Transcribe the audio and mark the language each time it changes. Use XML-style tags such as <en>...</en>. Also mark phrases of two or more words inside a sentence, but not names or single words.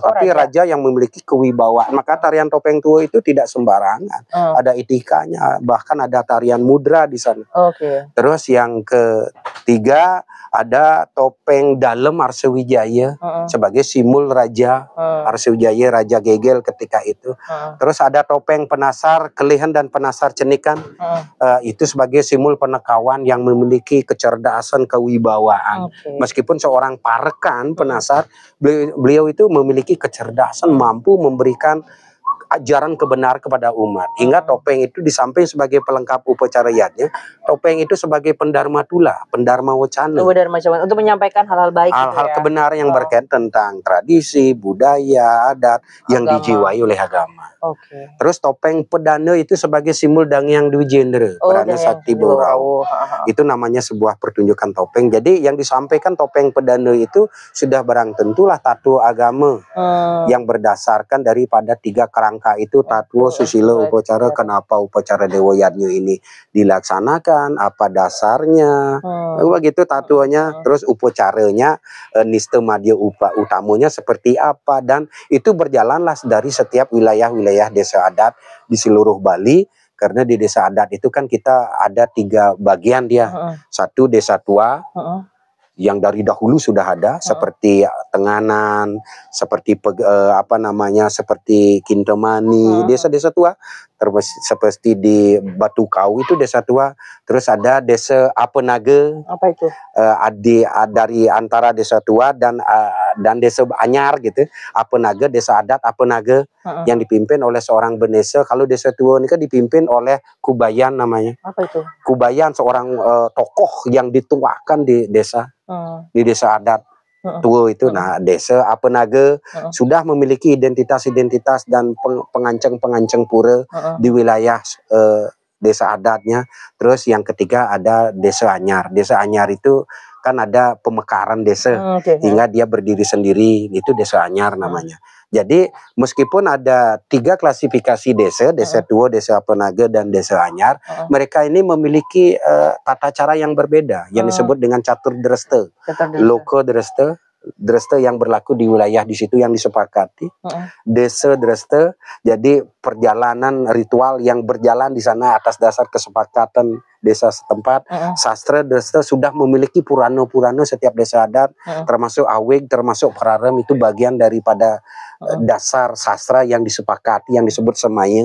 <id>Tapi raja yang memiliki kewibawaan. Maka tarian topeng tua itu tidak sembarangan. Ada etikanya. Bahkan ada tarian mudra di sana. Terus yang ketiga ada topeng dalam Arsawijaya sebagai simbol raja Arsawijaya, Raja Gegel ketika itu. Terus ada topeng penasar Kelihan dan penasar Cenikan. Itu sebagai simbol penekawan yang memiliki kecerdasan kewibawaan. Meskipun seorang parekan penasar, beliau itu memiliki kecerdasan, mampu memberikan ajaran kebenaran kepada umat. Hingga topeng itu di samping sebagai pelengkap upacara yadnya, topeng itu sebagai pendharma tula, pendharma wacana. Untuk menyampaikan hal-hal baik, hal-hal kebenaran yang berkaitan tentang tradisi, budaya, adat yang dijiwai oleh agama. Terus topeng pedana itu sebagai simbol Dangyang Dwi Jendra, Pedana Sakti Borau. Itu namanya sebuah pertunjukan topeng. Jadi yang disampaikan topeng pedana itu sudah barang tentulah tattwa agama yang berdasarkan daripada 3 kerangka itu, tattwa, susila, upacara. Kenapa upacara Dewa Yadnya ini dilaksanakan, apa dasarnya, begitu tattwanya. Terus upacaranya, nista madya utamanya seperti apa, dan itu berjalanlah dari setiap wilayah-wilayah desa adat di seluruh Bali. Karena di desa adat itu kan kita ada 3 bagian dia. Satu desa tua yang dari dahulu sudah ada, seperti Tenganan, seperti seperti Kintamani, desa-desa tua. Terus seperti di Batu Kau itu desa tua. Terus ada desa Apenaga. Apa itu? Dari antara desa tua dan desa Anyar gitu. Apenaga, desa adat Apenaga yang dipimpin oleh seorang benesa. Kalau desa tua ini kan dipimpin oleh Kubayan namanya. Apa itu? Kubayan seorang tokoh yang dituakan di desa. Di desa adat. tua itu. Nah, desa Apenaga sudah memiliki identitas-identitas dan penganceng-penganceng pura di wilayah desa adatnya. Terus yang ketiga ada Desa Anyar. Desa Anyar itu kan ada pemekaran desa hingga dia berdiri sendiri, itu Desa Anyar namanya. Jadi meskipun ada 3 klasifikasi desa, Desa Tua, Desa Apenaga, dan Desa Anyar, mereka ini memiliki tata cara yang berbeda yang disebut dengan catur dreste, loko dreste, dreste yang berlaku di wilayah di situ yang disepakati, desa dreste, jadi perjalanan ritual yang berjalan di sana atas dasar kesepakatan desa setempat. Sastra dreste sudah memiliki purana-purana setiap desa adat, termasuk awig, termasuk pararem, itu bagian daripada dasar sastra yang disepakati yang disebut semaya.</id>